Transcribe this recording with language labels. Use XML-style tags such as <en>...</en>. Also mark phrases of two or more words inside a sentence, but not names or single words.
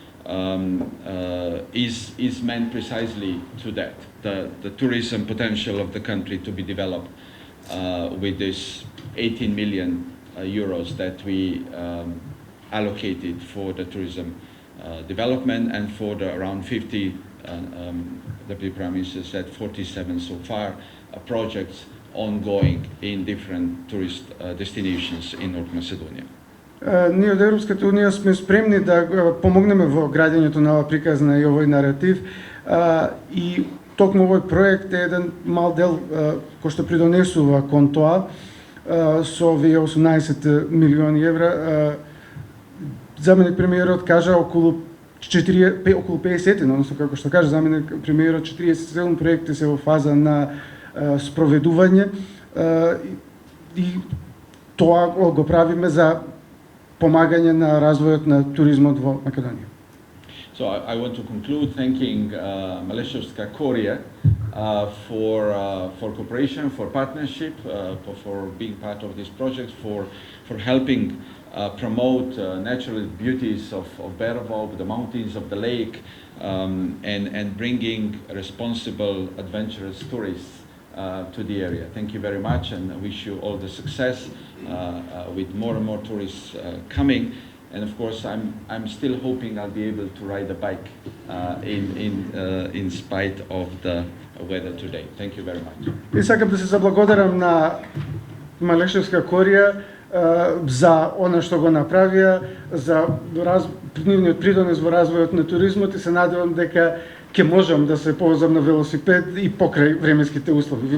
<en>is meant precisely to that, the tourism potential of the country to be developed with this 18 million euros that we allocated for the tourism development, and for the around 50, Deputy Prime Minister said 47 so far, projects ongoing in different tourist destinations in North Macedonia.</en> <mk>Ние од Европската Унија сме спремни да помогнеме во градењето на оваа приказна и овој наратив, и токму овој проект е еден мал дел кој што придонесува кон тоа со овие 18 милиони евра. Заменик премиерот кажа околу 50, односно како што кажа заменик премиерот, 47 проекти се во фаза на спроведување, и тоа го правиме за помагање на развојот на туризмот во Македонија.</mk> <en>So I want to conclude thanking Maleševska Korija for cooperation, for partnership, for being part of this project, for helping promote natural beauties of Berovo, the mountains of the lake, and bringing responsible, adventurous tourists to the area. Thank you very much, and I wish you all the success with more and more tourists coming. And of course, I'm still hoping I'll be able to ride a bike in spite of the weather today. Thank you very much.</en> <mk>И сакам да се заблагодарам на Малешевска Корија за она што го направија, за нивниот придонес во развојот на туризмот, и се надевам дека ќе можам да се повозам на велосипед и покрај временските услови.</mk>